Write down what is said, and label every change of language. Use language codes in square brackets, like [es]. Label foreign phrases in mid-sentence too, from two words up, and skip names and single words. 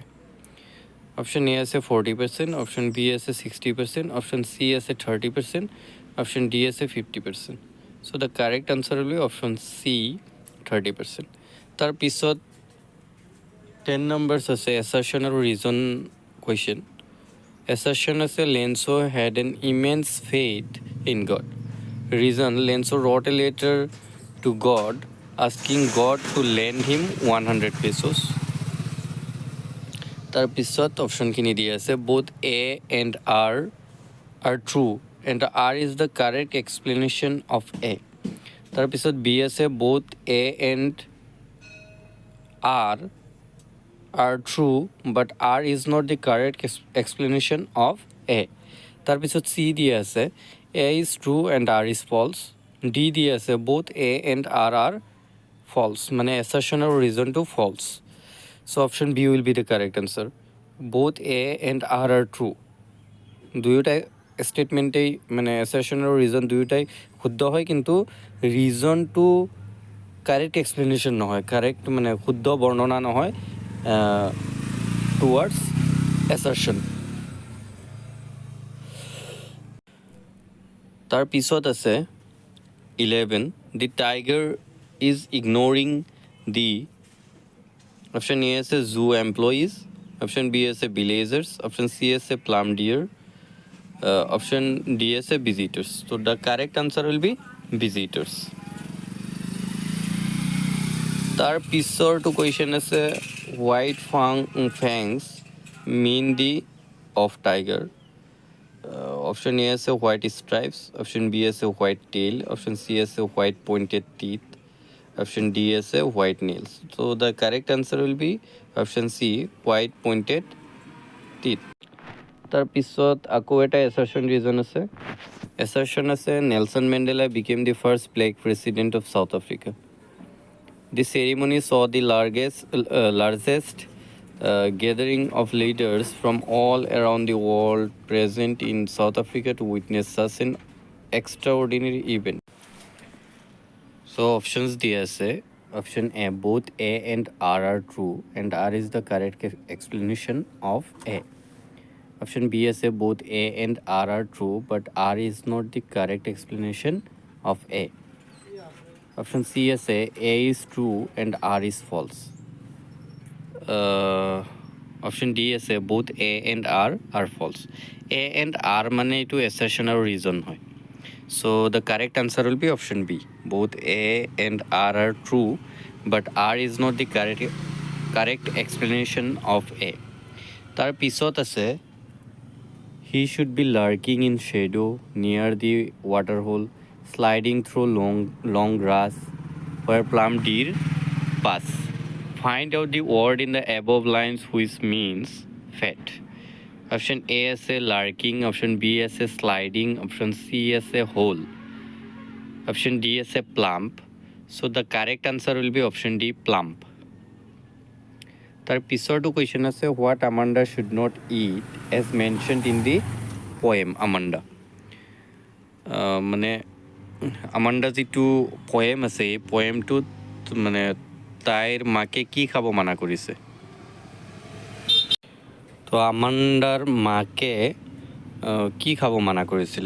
[en] option A [as] আছে 40%, [en] option B [as] আছে 60%, [en] option C [as] আছে 30%, [en] option D [as] আছে 50%. [en] so the correct answer will be option C 30%. [as] তাৰপিছত 10 নম্বৰছ আছে এছাৰশ্যন আৰু ৰিজন কুৱেশ্যন। [en] এছাৰশ্যন আছে Lencho had an immense faith in God. reason Lencho wrote a letter to God asking God to lend him 100 pesos. [as] তাৰপিছত অপশ্যনখিনি দিয়া আছে [en] both A and R are true and R is the correct explanation of A. [as] তাৰপিছত B আছে [en] both A and R are true but R is not the correct explanation of A. [as] তাৰপিছত C দিয়া আছে [en] A is true and R is false. D [as] দিয়া আছে [en] both A and R are false, মানে assertion আৰু reasonটো false. So option B will be the correct answer. Both A and R are true. [as] দুয়োটাই ষ্টেটমেণ্টেই মানে assertion আৰু reason দুয়োটাই শুদ্ধ হয়, কিন্তু ৰিজনটো [en] correct explanation [as] নহয়, কাৰেক্ট মানে শুদ্ধ বৰ্ণনা নহয় [en] towards assertion. [as] তাৰপিছত আছে [en] 11 the tiger is ignoring the option A is a zoo employees, option B is a villagers, option C is a plum deer, option D is a visitors. So the correct answer will be visitors. [as] তাৰ পিছৰটো কুৱেশ্যন আছে [en] white fangs mean the of tiger. Option A is a white stripes, option B is a white tail, option C is a white pointed teeth, option D is a white nails. So the correct answer will be option C, white pointed teeth. [as] তাৰ পিছত আকৌ এটা assertion reason আছে। [en] assertion আছে Nelson Mandela became the first black president of South Africa. The ceremony saw the largest gathering of leaders from all around the world present in South Africa to witness such an extraordinary event. So options [as] দিয়া আছে [en] option A both A and R are true and R is the correct explanation of A. Option B is a both A and R are true but R is not the correct explanation of A. Option C is A is true and R is false. Option D is both A and R are false. A and R [as] মানে এইটো [en] assertion আৰু reason হয়. So the correct answer will be option B. Both A and R are true but R is not the correct explanation of A. [as] তাৰ পিছত আছে [en] he should be lurking in shadow near the waterhole, sliding through long grass where plum deer pass. Find out the word in the above lines which means fat. Option A is a lurking, option B is a sliding, option C is a hole, option D is a plump. So the correct answer will be option D, plump. [as] তাৰ পিছৰটো কুৱেশ্যন আছে [en] what Amanda should not eat as mentioned in the poem Amanda. [as] মানে আমাণ্ডা যিটো পয়েম আছে এই পয়েমটোত মানে তাইৰ মাকে কি খাব মানা কৰিছে? তো আমাণ্ডাৰ মাকে কি খাব মানা কৰিছিলে?